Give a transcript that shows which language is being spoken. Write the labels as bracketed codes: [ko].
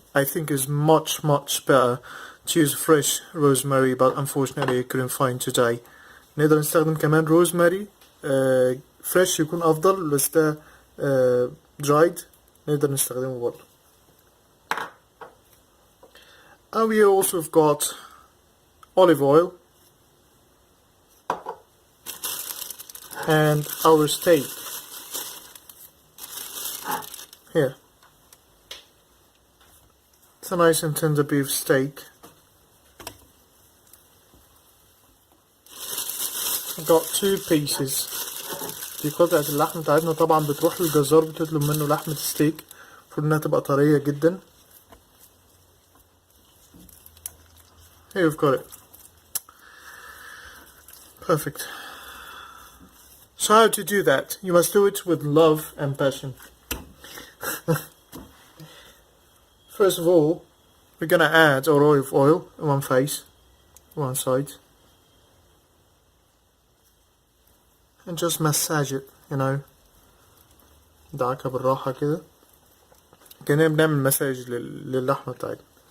[en] I think is much better to use fresh rosemary, but unfortunately I couldn't find today. [ar] نقدر نستخدم كمان rosemary فريش يكون افضل، بس ده dried نقدر نستخدمه برضه. [en] And we also have got olive oil and our steak here. It's a nice and tender beef steak. I've got 2 pieces. [ar] دي قطعة اللحم بتاعتنا، طبعا بتروح للجزار بتطلب منه لحمة ستيك، المفروض انها تبقى طرية جدا. [en] Here we've got it. Perfect. So how to do that? You must do it with love and passion. First of all, we're gonna add our olive oil on one side. And just massage it, you know. [ar] ندعكها بالراحة كده كأننا بنعمل مساج للحمة بتاعتنا.